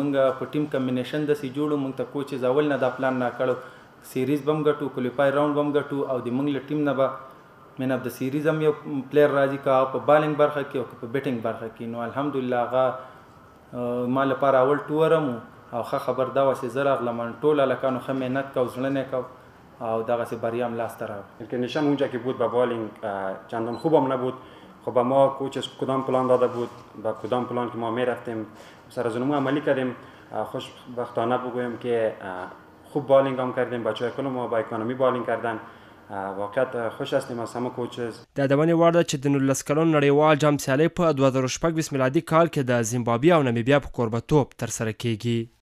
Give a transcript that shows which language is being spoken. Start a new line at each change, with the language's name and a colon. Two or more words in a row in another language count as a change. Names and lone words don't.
Pashto: موږ په
English: team combination
Pashto: داسې جوړو، موږ ته کوچز اول نه دا پلان نه کړو سیریز به هم ګټو،
English: qualify round
Pashto: به هم ګټو او د موږ له ټیم نه به
English: man of the series
Pashto: هم یو پلیر راځي که په بالینګ برخه کې او په بیټینګ برخه کې. نو الحمدلله هغه ما لپاره اول ټور هم او ښه خبر دا وه چې زه راغلم ټول هلکانو ښه محنت کو، زړه نه کو او دغسې بریا هم لاسته راغله.
Persian: کنdition اونجا که بود با بالینگ چندان خوب هم نبود. خب ما کوچ کدام پلان داده بود، با کدام پلان که ما میرفتیم سر از اونمون عملی کردیم. خوشبختانه بگویم که خوب بالینگ هم کردیم، بچه‌های کل ما با
English: economy bowling
Persian: کردن. واقعا خوش هستیم از همه کوچز.
Pashto: د یادونې وړ ده چې د 19 کلن نړیوال جام سیالۍ په 2026 میلادي کال کې د زیمبابوې او نامیبیا په کوربتوب ترسره کیږي.